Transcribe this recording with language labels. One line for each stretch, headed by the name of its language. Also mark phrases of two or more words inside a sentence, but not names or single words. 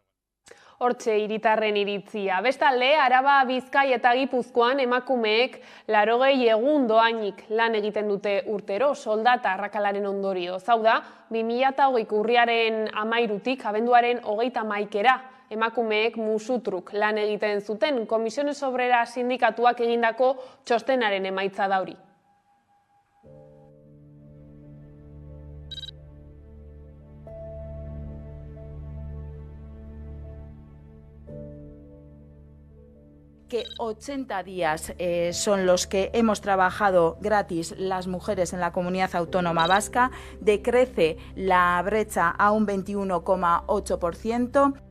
Basque: Hortxe hiritarren iritzia. Bestalde, Araba, Bizkai eta Gipuzkoan emakumeek 80 egun doainik lan egiten dute urtero soldata arrakalaren ondorio. Hau da, 2020 urriaren 13-tik abenduaren 31-era emakumeek musutruk lan egiten zuten Comisiones Obreras sindikatuak egindako txostenaren emaitza da hori.
Spanish: Que 80 días son los que hemos trabajado gratis las mujeres en la comunidad autónoma vasca, decrece la brecha a un 21,8%.